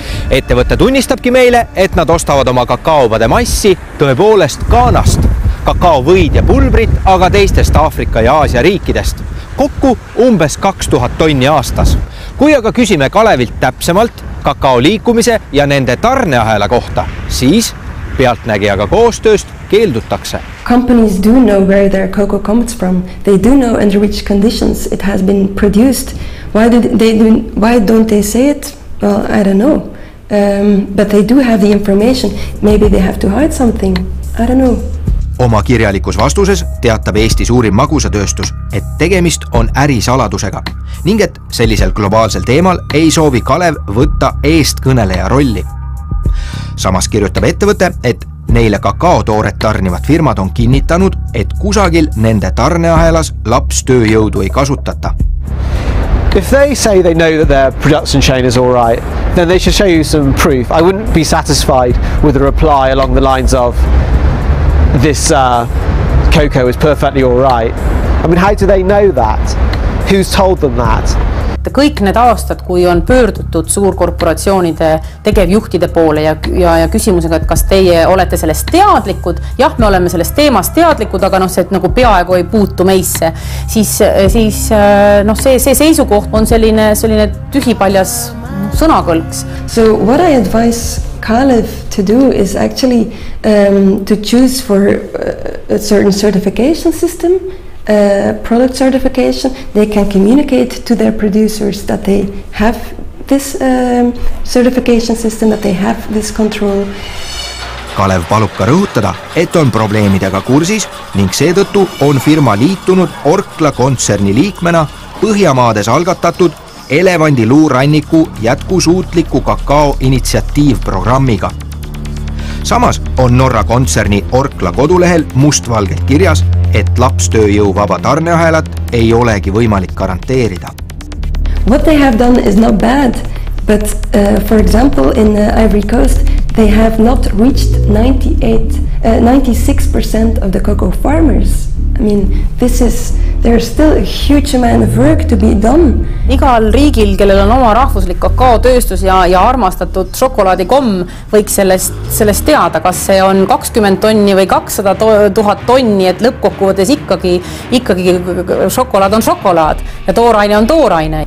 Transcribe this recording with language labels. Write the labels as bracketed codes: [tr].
[et] Ettevõte tunnistabki meile, et nad ostavad oma kakaobade massi tõepoolest Ghanast, kakaovõid ja pulbrit aga teistest Aafrika ja Aasia riikidest, kokku umbes 2000 tonni aastas. Kui aga küsime Kalevilt täpsemalt kakao liikumise ja nende tarneahela kohta, siis pealtnägijaga koostööst keeldutakse. [en] Companies do know where their cocoa comes from. They do know under which conditions it has been produced. Why don't they say it? Well, I don't know. But they do have the information. Maybe they have to hide something. I don't know. [et] Oma kirjalikus vastuses teatab Eesti suurim magusatööstus, et tegemist on ärisaladusega ning et sellisel globaalsel teemal ei soovi Kalev võtta eestkõneleja rolli. Samas kirjutab ettevõte, et neile kakaotooret tarnivad firmad on kinnitanud, et kusagil nende tarneahelas lapstööjõudu ei kasutata. [en] If they say they know that their production chain is all right, then they should show you some proof. I wouldn't be satisfied with a reply along the lines of this cocoa is perfectly all right. I mean, how do they know that? Who's told them that? [et] Kõik need aastad, kui on pöördutud suurkorporatsioonide tegevjuhtide poole ja küsimusega, et kas teie olete sellest teadlikud, jah, me oleme sellest teemast teadlikud, aga see nagu peaaegu ei puutu meisse, siis see seisukoht on selline tühipaljas sõnakõlks. [en] So what I advise Kalev to do is actually to choose for a certain certification system, product certification. They can communicate to their producers that they have this certification system, that they have this control. [et] Kalev palub ka rõhutada, et on probleemidega kursis ning seetõttu on firma liitunud Orkla kontserni liikmena Põhjamaades algatatud elevandiluuranniku jätkusuutliku kakao initsiatiivprogrammiga. Samas on Norra kontserni Orkla kodulehel mustvalgelt kirjas, et lapstööjõu vaba tarneahelat ei olegi võimalik garanteerida. [en] What they have done is not bad, but for example in Ivory Coast they have not reached 96% of the cocoa farmers I mean, there's still a huge amount of work to be done. [et] Igal riigil, kellel on oma rahvuslik kakaotööstus ja armastatud šokolaadikomm, võiks sellest teada, kas see on 20 tonni või 200 000 tonni, et lõppkokkuvõttes ikkagi šokolaad on šokolaad ja tooraine on tooraine.